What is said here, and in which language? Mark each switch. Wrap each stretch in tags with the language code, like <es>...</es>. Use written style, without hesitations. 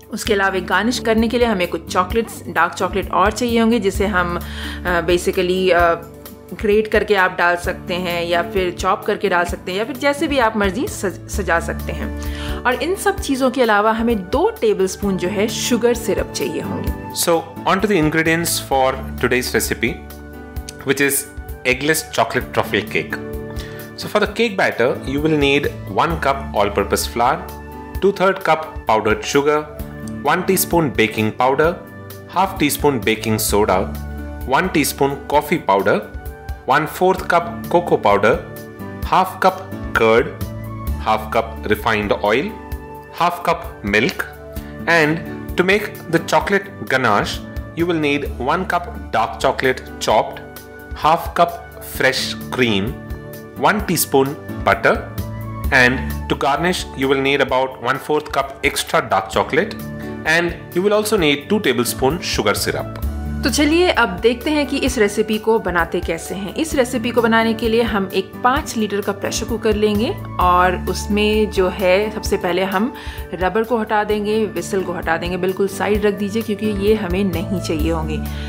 <hi>उसके अलावा गार्निश करने के लिए हमें कुछ चॉकलेट्स, डार्क चॉकलेट और चाहिए होंगे, जिसे हम बेसिकली ग्रेट करके आप डाल सकते हैं या फिर चॉप करके डाल सकते हैं या फिर जैसे भी आप मर्जी सजा सकते हैं। और इन सब चीज़ों के अलावा हमें 2 टेबलस्पून जो है शुगर सिरप चाहिए होंगे।</hi> <en>So on to the ingredients for today's recipe, which is eggless chocolate truffle cake. So for the cake batter, you will need 1 cup all-purpose flour, 2/3 cup powdered sugar, 1 teaspoon baking powder, 1/2 teaspoon baking soda, 1 teaspoon coffee powder, 1/4 cup cocoa powder, 1/2 cup curd, 1/2 cup refined oil, 1/2 cup milk, and to make the chocolate ganache, you will need 1 cup dark chocolate chopped, 1/2 cup fresh cream, 1 teaspoon butter, and to garnish you will need about 1/4 cup extra dark chocolate, and you will also need 2 tablespoon sugar syrup.</en> <hi>तो चलिए अब देखते हैं कि इस recipe को बनाते कैसे हैं। इस रेसिपी को बनाने के लिए हम एक 5 लीटर का प्रेशर कुकर लेंगे और उसमें जो है सबसे पहले हम रबर को हटा देंगे, विसल को हटा देंगे, बिल्कुल साइड रख दीजिए क्योंकि ये हमें नहीं चाहिए होंगे।</hi>